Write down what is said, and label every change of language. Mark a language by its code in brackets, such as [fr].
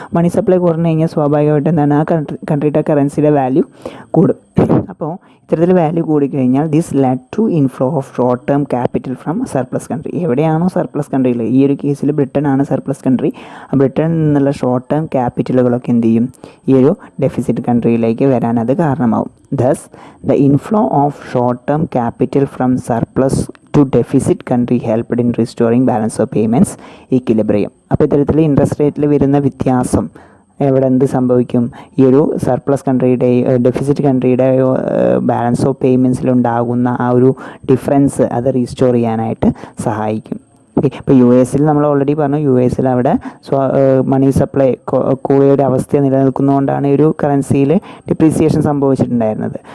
[ml] Money supply കുറഞ്ഞു കഴിഞ്ഞാൽ സ്വാഭാവികമായിട്ടും എന്താണ്, ആ കൺട്രിയുടെ കറൻസിയുടെ വാല്യൂ കൂടും. അപ്പോൾ ഇത്തരത്തിൽ വാല്യൂ കൂടിക്കഴിഞ്ഞാൽ [en] This led to inflow of short term capital from surplus country. [ml] എവിടെയാണോ സർപ്ലസ് കൺട്രിയിൽ, ഈ ഒരു കേസിൽ ബ്രിട്ടൻ ആണ് സർപ്ലസ് കൺട്രി, ബ്രിട്ടനിൽ നിന്നുള്ള ഷോർട്ട് ടേം ക്യാപിറ്റലുകളൊക്കെ എന്ത് ചെയ്യും, ഈ ഒരു ഡെഫിസിറ്റ് കൺട്രിയിലേക്ക് വരാൻ അത് കാരണമാവും. [en] Thus, the inflow of short-term capital from surplus to deficit country helped in restoring balance of payments equilibrium. [ml] അപ്പോൾ ഇത്തരത്തിൽ ഇൻട്രസ്റ്റ് റേറ്റിൽ വരുന്ന വ്യത്യാസം എവിടെ എന്ത് സംഭവിക്കും, ഈ ഒരു സർപ്ലസ് കൺട്രിയുടെയോ ഡെഫിസിറ്റ് കൺട്രിയുടെയോ ബാലൻസ് ഓഫ് പേയ്മെൻറ്റ്സിലുണ്ടാകുന്ന ആ ഒരു ഡിഫറൻസ് അത് റീസ്റ്റോർ ചെയ്യാനായിട്ട് സഹായിക്കും. ഓക്കെ, ഇപ്പോൾ US നമ്മൾ ഓൾറെഡി പറഞ്ഞു, US അവിടെ മണി സപ്ലൈ കൂടിയ ഒരു അവസ്ഥ നിലനിൽക്കുന്നതുകൊണ്ടാണ് ഒരു കറൻസിയിൽ ഡിപ്രീസിയേഷൻ സംഭവിച്ചിട്ടുണ്ടായിരുന്നത്.